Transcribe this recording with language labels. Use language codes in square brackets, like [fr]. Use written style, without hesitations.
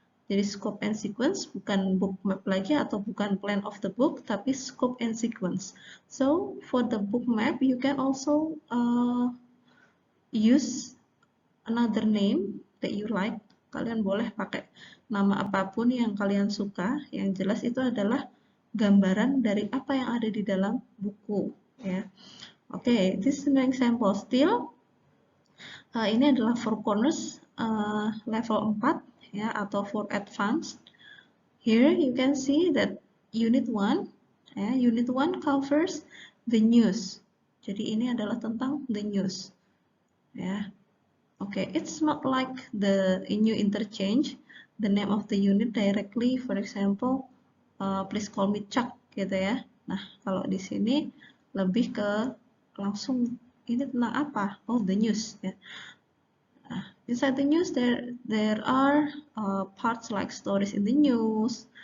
[id] Jadi scope and sequence bukan book map lagi atau bukan plan of the book, tapi scope and sequence. [en] So for the book map, you can also use another name that you like. [id] Kalian boleh pakai nama apapun yang kalian suka. Yang jelas itu adalah gambaran dari apa yang ada di dalam buku. [en] Ya, okay, this is an example. [id] Still, ini adalah four corners level 4 ya, atau for advanced. [en] Here you can see that unit 1, ya, unit 1 covers the news. [id] Jadi ini adalah tentang the news. [en] Ya. Okay, it's not like the new interchange, the name of the unit directly, for example, please call me Chuck gitu ya. [id] Nah, kalau di sini lebih ke langsung ini tentang apa? [en] Oh, the news ya. Nah, inside the news there are parts like stories in the news.